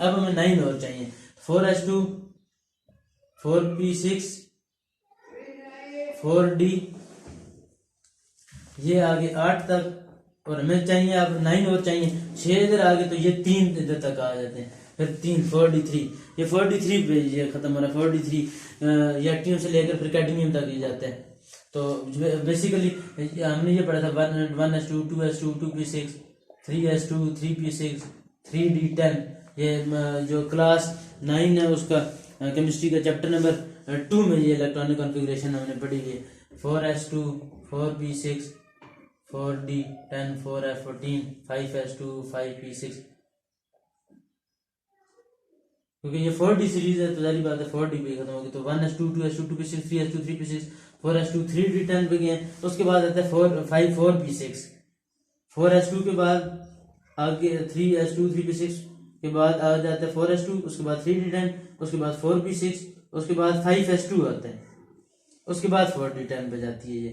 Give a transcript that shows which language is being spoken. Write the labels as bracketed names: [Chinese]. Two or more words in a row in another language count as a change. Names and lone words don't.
[Hindi] अब हमें 9 और चाहिए, 4s2 4p6 4d, ये आगे 8 तक, और हमें चाहिए अब 9 और चाहिए 6 इधर आगे, तो ये 3 इधर तक आ जाते हैं, फिर 3 4d3, ये 4d3 पे ये खत्म हो रहा है 4d3 यट्रियम से लेकर फिर कैडमियम तक ये जाता है। तो बेसिकली हमने ये पढ़ा था 1s2 2s2 2p6 3s2 3p6 3d10, ये जो क्लास 9 है उसका केमिस्ट्री का चैप्टर नंबर 2 में ये इलेक्ट्रॉनिक कॉन्फ़िगरेशन हमने पढ़ी है। 4s2 4p6 4d10 4f14 5s2 5p6, क्योंकि ये 4D सीरीज है तो जारी बात है 4D पे खत्म होगी, तो 1s2 2s2 2p6 3s2 3p6 4s2 3d10 पे गए। उसके बाद आता है 5 4p6, 4s2 के बाद आगे 3s2 3p6 के बाद आ जाता है 4s2, उसके बाद 3d10, उसके बाद 4p6, उसके बाद 5s2 आता है, उसके बाद 4d10 पे जाती है।